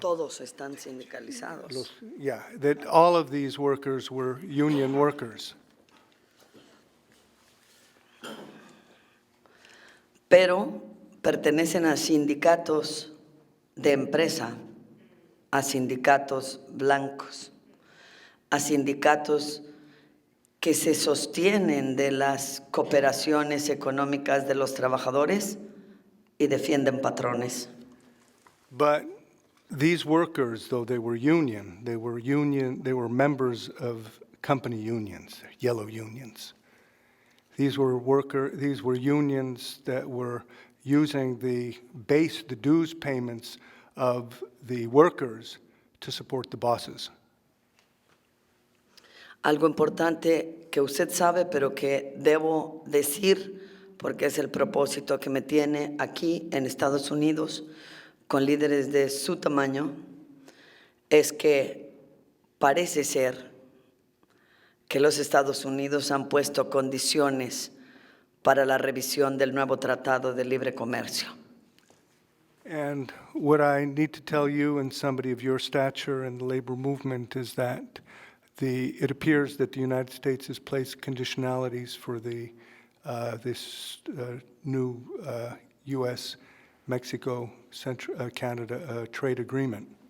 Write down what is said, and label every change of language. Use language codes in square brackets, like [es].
[es] Todos están sindicalizados. [en] That all of these workers were union workers. [es] Pero pertenecen a sindicatos de empresa, a sindicatos blancos, a sindicatos que se sostienen de las cooperaciones económicas de los trabajadores y defienden patrones. [en] But these workers, though they were members of company unions, yellow unions. These were unions that were using the dues payments of the workers to support the bosses. [es] Algo importante que usted sabe, pero que debo decir, porque es el propósito que me tiene aquí en Estados Unidos, con líderes de su tamaño, es que parece ser que los Estados Unidos han puesto condiciones para la revisión del nuevo Tratado de Libre Comercio. [en] And what I need to tell you and somebody of your stature in the labor movement is that it appears that the United States has placed conditionalities for this new U.S.-Mexico-Canada trade agreement.